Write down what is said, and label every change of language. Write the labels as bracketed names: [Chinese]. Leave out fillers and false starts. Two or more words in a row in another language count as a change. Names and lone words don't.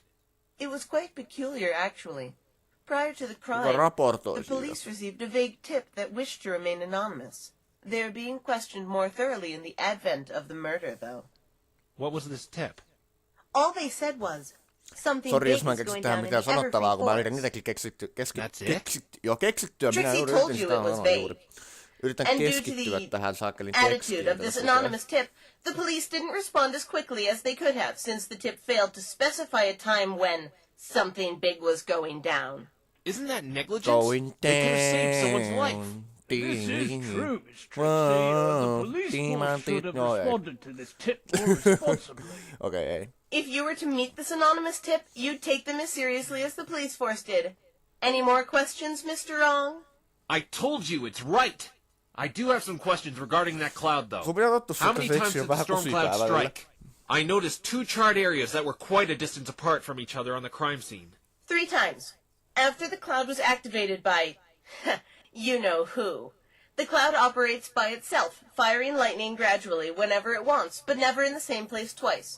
[English] It was quite peculiar, actually. Prior to the crime, [Finnish] raportoi [English] the [Finnish] siitä? [English] police received a vague tip that wished to remain anonymous. They are being questioned more thoroughly in the advent of the murder, though. What was this tip? All they said was, something [Finnish] Sori, [English] big [Finnish] jos mä en [English] is [Finnish] keksi [English] going [Finnish] tähän [English] down in [Finnish] mitään [English] the Everfree [Finnish] sanottavaa, kun mä [English] forest. [Finnish] yritän niitäkin [English] That's it? [Finnish] keksittyä. Minä [English] Trixie [Finnish] yritin [English] told you [Finnish] sitä [English] it was [Finnish] sanoa [English] vague. [Finnish] juuri. Yritän [English] And due to [Finnish] keskittyä [English] the [Finnish] tähän saakelin [English] attitude [Finnish] tekstiin. [English] of this anonymous tip, the police didn't respond as quickly as they could have, since the tip failed to specify a time when something big was going down. Isn't that negligence? Going They could have saved someone's life. down. This is true, Miss Trixie. The police force should have responded to this tip more responsibly. [Finnish] Okei, ei. [English] If you were to meet this anonymous tip, you'd take them as seriously as the police force did. Any more questions, Mr. Wrong? I told you it's right. I do have some questions regarding that cloud, though. [Finnish] Sun pitää tottua [English] How [Finnish] siitä, [English] many [Finnish] että [English] times [Finnish] seksi on [English] did the [Finnish] vähän [English] storm cloud [Finnish] kusipää välillä. [English] strike? I noticed 2 charred areas that were quite a distance apart from each other on the crime scene. 3 times. After the cloud was activated by, you know who. The cloud operates by itself, firing lightning gradually whenever it wants, but never in the same place twice.